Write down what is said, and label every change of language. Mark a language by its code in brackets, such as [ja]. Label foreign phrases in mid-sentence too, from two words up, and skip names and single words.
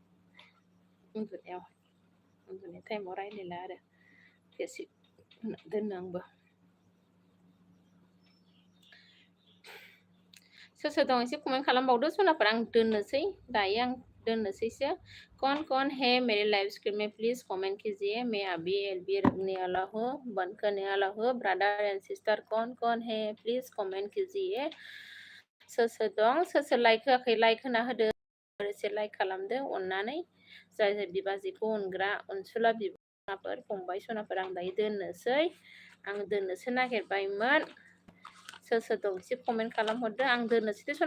[brx] उन्दुनाय टाइमाव रायलायला आरो फेसिल दोननो आंबो सोर दं एसे कमेन्ट खालामबावदो सनाफोर आं दोननोसै दायो आं दोननोसैसो [hi] कौन है मेरे लाइव स्क्रीन में प्लीज कमेंट कीजिए मैं अभी एलबी रखने वाला हूँ बंद करने वाला हूँ [en] brother and sister [hi] कौन है प्लीज कमेंट कीजिए [brx] सोर दं सोर लाइक होआखै लाइक होना होदो एसे लाइक खालामदो अननानै जाय बिबाजैखौ अनग्रा अनसुला बिमाफोर फंबाय सनाफोर आं दायो दोननोसो नागिरबायमोन सोर दं एसे कमेन्ट खालामहरदो आं दोननोसै दे